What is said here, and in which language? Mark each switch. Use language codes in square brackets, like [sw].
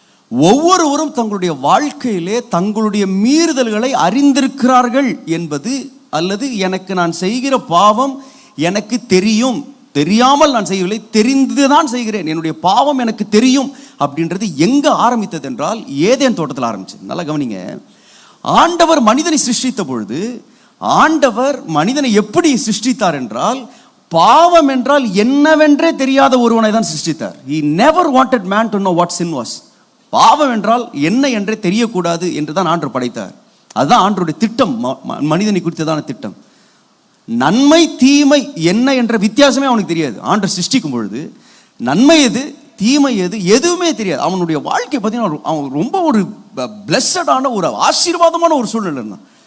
[ta] ஒவ்வொருவரும் தங்களுடைய வாழ்க்கையிலே தங்களுடைய மீறுதல்களை அறிந்திருக்கிறார்கள் என்பது, அல்லது எனக்கு நான் செய்கிற பாவம் எனக்கு தெரியும், தெரியாமல் நான் செய்யவில்லை, தெரிந்துதான் செய்கிறேன், என்னுடைய பாவம் எனக்கு தெரியும் அப்படின்றது எங்க ஆரம்பித்தது என்றால் ஏதேன் தோட்டத்தில் ஆரம்பிச்சது. நல்லா கவனிங்க. ஆண்டவர் மனிதனை சிருஷ்டித்த பொழுது ஆண்டவர் மனிதனை எப்படி சிருஷ்டித்தார் என்றால், பாவம் என்றால் என்னவென்றே தெரியாத ஒருவனை தான் சிருஷ்டித்தார். [en] He never wanted man to know what sin was. [ta] பாவம் என்றால் என்ன என்றே தெரியக்கூடாது என்று தான் ஆண்டவர் படைத்தார். அதுதான் ஆண்டவருடைய திட்டம், மனிதனை குறித்ததான திட்டம். நன்மை தீமை என்ன என்ற வித்தியாசமே அவனுக்கு தெரியாது. ஆண்டவர் சிருஷ்டிக்கும் பொழுது நன்மை எது தீமை எது எதுவுமே தெரியாது. அவனுடைய வாழ்க்கை பார்த்தீங்கன்னா அவன் ரொம்ப ஒரு பிளஸடான ஒரு ஆசீர்வாதமான ஒரு சூழ்நிலை இருந்தான்.